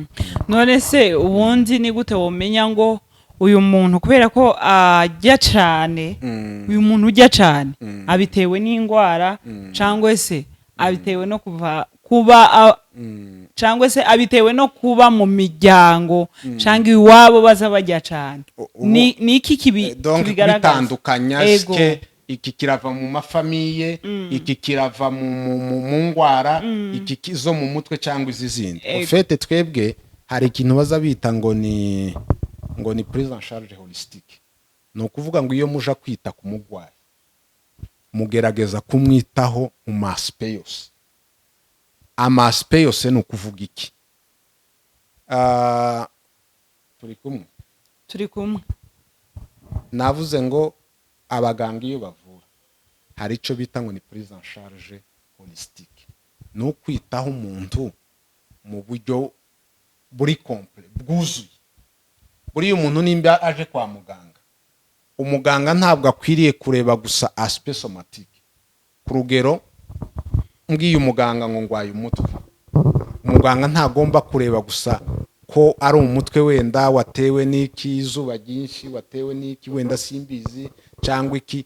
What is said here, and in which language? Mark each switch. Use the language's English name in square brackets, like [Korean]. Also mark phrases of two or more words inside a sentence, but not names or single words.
[Kinyarwanda] None se ubundi ni gute womenya ngo uyu muntu kubera ko ajya cyane, uyu muntu ujya cyane abitewe n'indwara cyangwa se abitewe no cyangwa se abitewe no kuba mu miryango cyangwa iwabo baza bajya cyane, ni iki kibigaragaza? Bitandukanya iki kirava mu mafamiye, iki kirava mu ndwara, iki zo mu mutwe cyangwa izindi. Ofete twebwe hari ikintu baza bita ngo ni [French] prise en charge holistique. [Kinyarwanda] Ni ukuvuga ngo iyo muja kwita ku mugwayi mugerageza kumwitaho mu maspe yose. Amaspe yose ni ukuvuga iki? Turi kumwe. Navuze ngo abaganga iyo bavura hari icyo bita ngo ni [French] prise en charge holistique. [Kinyarwanda] Ni ukwitaho umuntu mu buryo buri complet, bwuzuye. Buriya umuntu nimba aje kwa muganga, umuganga ntabwo akwiriye kureba gusa [French] aspect somatique. [Kinyarwanda] Ku rugero mbwiye umuganga ngo ngwaye umutwe, umuganga ntagomba kureba gusa ko ari umutwe wenda watewe n'iki, izuba ryinshi, watewe n'iki, wenda simbizi cyangwa iki.